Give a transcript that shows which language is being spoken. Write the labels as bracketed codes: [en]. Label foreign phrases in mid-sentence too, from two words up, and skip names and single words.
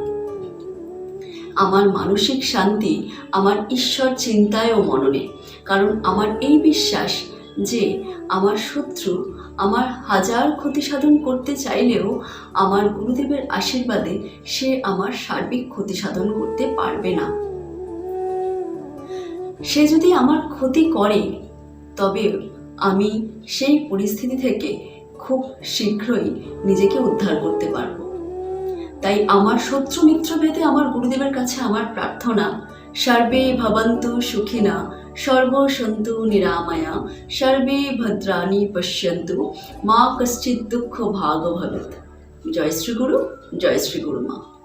[bn] আমার মানসিক শান্তি আমার ঈশ্বর চিন্তায় ও মননে, কারণ আমার এই বিশ্বাস যে আমার শত্রু আমার হাজার ক্ষতি সাধন করতে চাইলেও আমার গুরুদেবের আশীর্বাদে সে আমার সার্বিক ক্ষতি সাধন করতে পারবে না। সে যদি আমার ক্ষতি করে তবে আমি সেই পরিস্থিতি থেকে খুব শীঘ্রই নিজেকে উদ্ধার করতে পারবো। তাই আমার শত্রু মিত্র ভেদে আমার গুরুদেবের কাছে আমার প্রার্থনা, [sa] সর্বে ভবন্তু সুখিনা সর্বসন্তু নিরাময়া সর্বে ভদ্রাণি পশ্যন্তু মা কশ্চিৎ দুঃখ ভাগ ভবেত। [hi] जय श्री गुरु, जय श्री गुरु माँ।